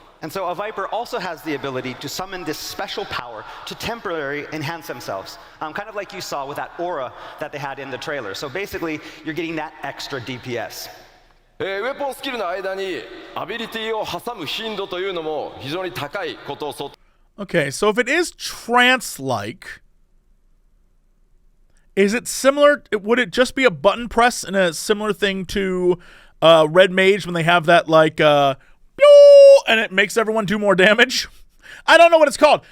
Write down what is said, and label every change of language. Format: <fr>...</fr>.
<en>and so a Viper also has the ability to summon this special power to temporarily enhance themselves, kind of like you saw with that aura that they had in the trailer. So basically, you're getting that extra DPS.</en> <ja>ウェポンスキルの間にアビリティを挟む頻度というのも非常に高いことを想定。</ja> <en>Okay, so if it is trance-like, is it similar? Would it just be a button press and a similar thing to Red Mage when they have that like and it makes everyone do more damage? I don't know what it's called.</en>